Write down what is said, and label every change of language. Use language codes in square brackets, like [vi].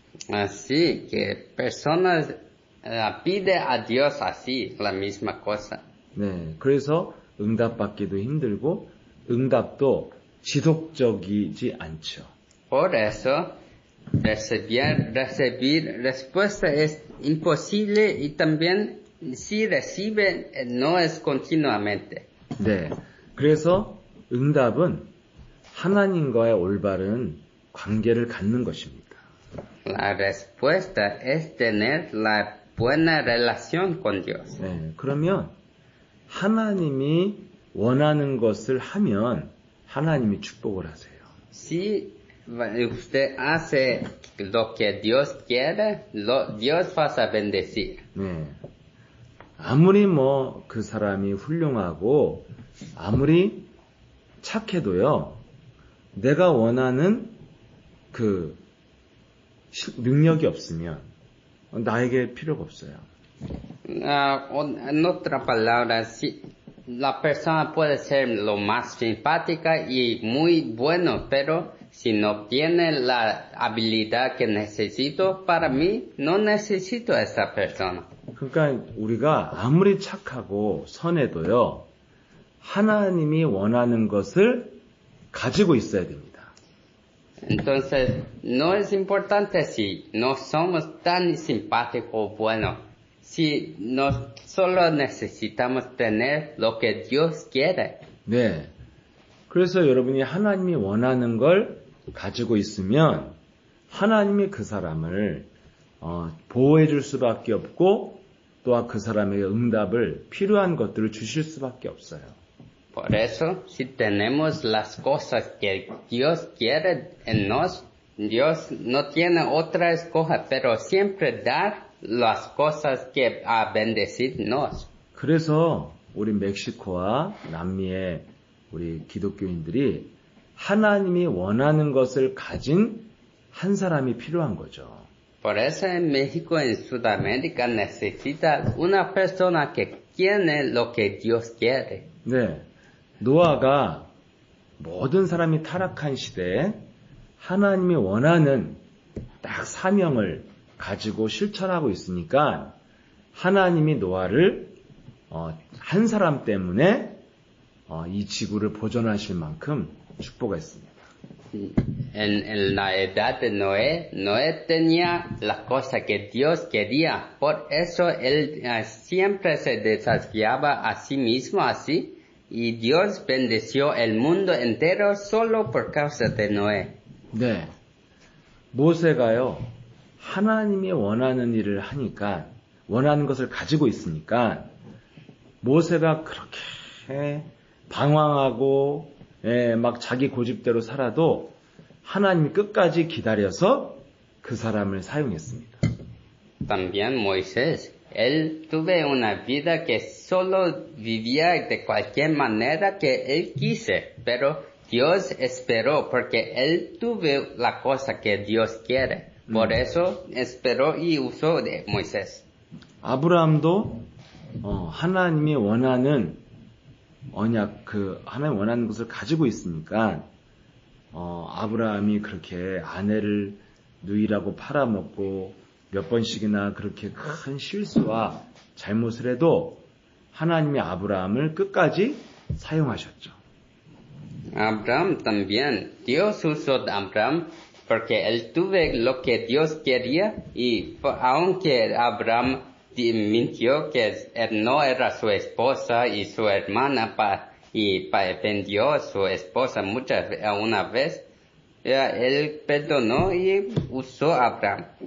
[es] Así que personas pide a Dios así la misma cosa. [ko] 네. 그래서 응답받기도 힘들고 응답도 지속적이지 않죠. [es] Por eso recibir respuesta es imposible y también si recibe no es continuamente. [ko] 네. 그래서 응답은 하나님과의 올바른 관계를 갖는 것입니다. [es] La respuesta es tener la buena relación con Dios. [ko] 네. 그러면 하나님이 원하는 것을 하면 하나님이 축복을 하세요. [es] Si usted hace lo que Dios quiere, Dios va a bendecir. [ko] 네. 아무리 그 사람이 훌륭하고 아무리 착해도요. 내가 원하는 그 능력이 없으면 나에게 필요가 없어요. [es] En otras palabras, si la persona puede ser lo más simpática y muy bueno, pero si no tiene la habilidad que necesito, para mí no necesito a esa persona. [ko] 그러니까 우리가 아무리 착하고 선해도요. 하나님이 원하는 것을 가지고 있어야 됩니다. [es] Entonces, no es importante si no somos tan simpáticos o buenos, si no solo necesitamos tener lo que Dios quiere. [ko] 네. 그래서 여러분이 하나님이 원하는 걸 가지고 있으면 하나님이 그 사람을 보호해 줄 수밖에 없고 또한 그 사람에게 응답을 필요한 것들을 주실 수밖에 없어요. [es] Por eso, si tenemos las cosas que Dios quiere en nos, Dios no tiene otra escoja, pero siempre dar las cosas que a bendecirnos. [ko] 그래서 우리 멕시코와 남미의 우리 기독교인들이 하나님이 원하는 것을 가진 한 사람이 필요한 거죠. [es] Por eso en México, en Sudamérica, necesita una persona que tiene lo que Dios quiere. [ko] 네. 노아가 모든 사람이 타락한 시대에 하나님이 원하는 딱 사명을 가지고 실천하고 있으니까 하나님이 노아를 한 사람 때문에 이 지구를 보존하실 만큼 축복했습니다. [es] En la edad de Noé tenía la cosa que Dios quería. Por eso él siempre se desafiaba a sí mismo así. Y Dios bendeció el mundo entero solo por causa de Noé. [ko] 네. 모세가요. 하나님이 원하는 일을 하니까 원하는 것을 가지고 있으니까 모세가 그렇게 방황하고 막 자기 고집대로 살아도 하나님이 끝까지 기다려서 그 사람을 사용했습니다. [es] También Moisés, él tuvo una vida que solo vivía de cualquier manera que él quise, pero Dios esperó porque él tuvo la cosa que Dios quiere. Por eso esperó y usó de Moisés. [ko] 아브라함도 하나님이 원하는 언약 하나님 원하는 것을 가지고 있으니까 아브라함이 그렇게 아내를 누이라고 팔아먹고 몇 번씩이나 그렇게 큰 실수와 잘못을 해도 하나님이 아브라함을 끝까지 사용하셨죠. [es] Abraham también, Dios usó a Abraham porque él tuvo lo que Dios quería y aunque Abraham mintió que él no era su esposa y su hermana y vendió a su esposa una vez, él perdonó y usó a Abraham.